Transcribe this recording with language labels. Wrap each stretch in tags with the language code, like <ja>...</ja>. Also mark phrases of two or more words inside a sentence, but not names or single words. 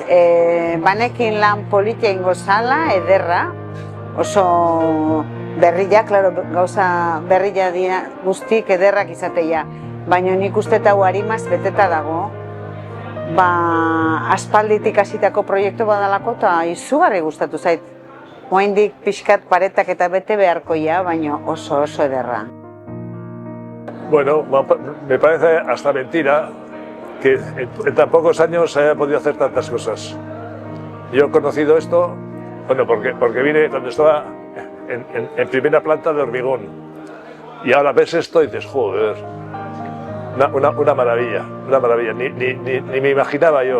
<eu>Banekin lan politia ingo zala, ederra, oso berria, gauza berria dira guztik ederrak izateia. Baina nik uste hau harimaz beteta dago. Aspalditik hasitako proiektu badalako eta izugarri gustatu zait. Oraindik pixkat paretak eta bete beharkoia, baina oso ederra.</eu> <es>Bueno, me parece hasta mentira que en tan pocos años se haya podido hacer tantas cosas. Yo he conocido esto, bueno, porque vine cuando estaba en primera planta de hormigón. Y ahora ves esto y dices, joder, una maravilla, ni me imaginaba yo.</es>